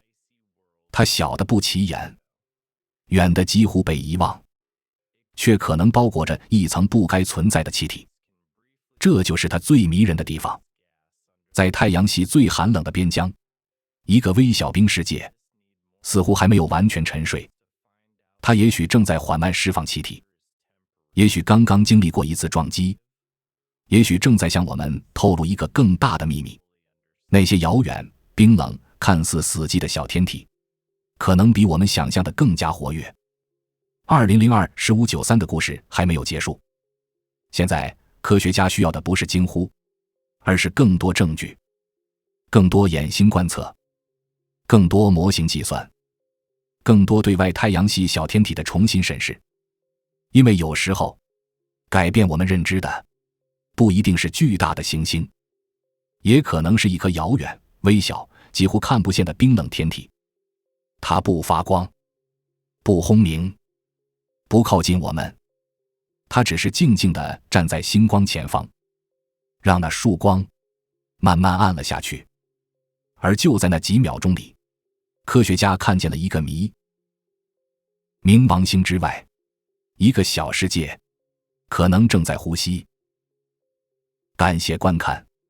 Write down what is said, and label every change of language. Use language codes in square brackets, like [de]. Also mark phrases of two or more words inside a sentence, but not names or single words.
[zh] 它小得不起眼，遠得幾乎被遺忘，卻可能包裹着一層不該存在的氣體。這就是它最迷人的地方。在太陽系最寒冷的邊疆，一個微小冰世界似乎還沒有完全沉睡，它也許正在緩慢釋放氣體，也許剛剛經歷過一次撞擊，也許正在向我們透露一個更大的秘密。那些遙遠、冰冷、看似死寂的小天體，可能比我們想象的更加活躍。2002-1593的故事還沒有結束。現在，科學家需要的不是驚呼，而是更多證據，更多眼星觀測，更多模型計算，更多對外太陽系小天體的重新審視。因為有時候，改變我們認知的，不一定是巨大的行星，也可能是一顆遙遠、微小、幾乎看不見的冰冷天體。它不發光，不轟鳴，不靠近我們，它只是靜靜地站在星光前方，讓那束光慢慢暗了下去。而就在那幾秒鐘裡，科學家看見了一個謎：冥王星之外，一個小世界可能正在呼吸。感謝觀看。